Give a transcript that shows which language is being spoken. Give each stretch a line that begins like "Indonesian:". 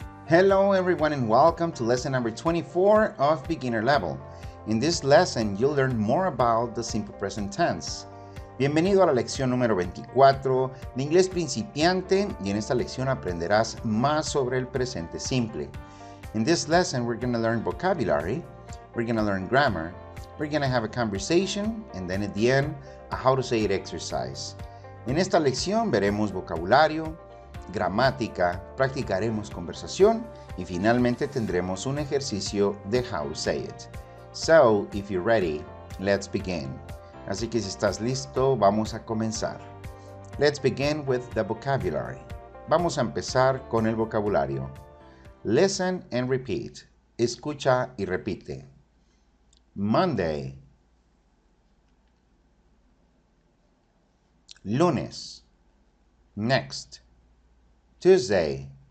English: Hello everyone and welcome to lesson number 24 of beginner level. In this lesson you'll learn more about the simple present tense.
Spanish: Bienvenido a la lección número 24 de inglés principiante y en esta lección aprenderás más sobre el presente simple.
English: In this lesson we're going to learn vocabulary, we're going to learn grammar, we're going to have a conversation and then at the end a how to say it exercise.
Spanish: En esta lección veremos vocabulario, gramática, practicaremos conversación y finalmente tendremos un ejercicio de
English: how to say it. So, if you're ready, let's begin.
Spanish: Así que si estás listo, vamos a comenzar.
English: Let's begin with the vocabulary.
Spanish: Vamos a empezar con el vocabulario.
English: Listen and repeat.
Spanish: Escucha y repite.
English: Monday. Lunes. Next. Tuesday.